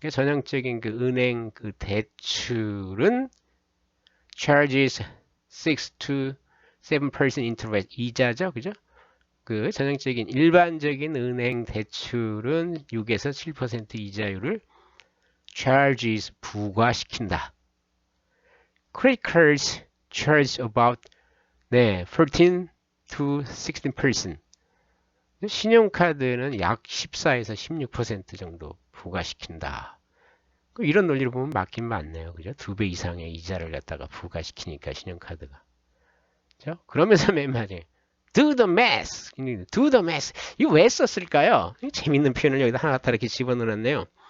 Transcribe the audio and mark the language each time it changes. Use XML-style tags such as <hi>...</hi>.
<ko>전형적인 그 은행 그 대출은</ko> <en>charges 6 to 7% interest</en> <ko>이자죠. 그죠? 그 전형적인 일반적인 은행 대출은 6에서 7% 이자율을 charges 부과시킨다.</ko> <en>Credit cards charge about 14 to 16%.</en> <ko>신용카드는 약 14에서 16% 정도 부과시킨다. 이런 논리로 보면 맞긴 맞네요. 그죠? 2배 이상의 이자를 갖다가 부과시키니까 신용카드가. 그죠? 그러면서 맨 마지막에</ko> <en>do the math. do the math.</en> <ko>이거 왜 썼을까요? 재밌는 표현을 여기다 하나 갖다 이렇게 집어넣었네요.</ko>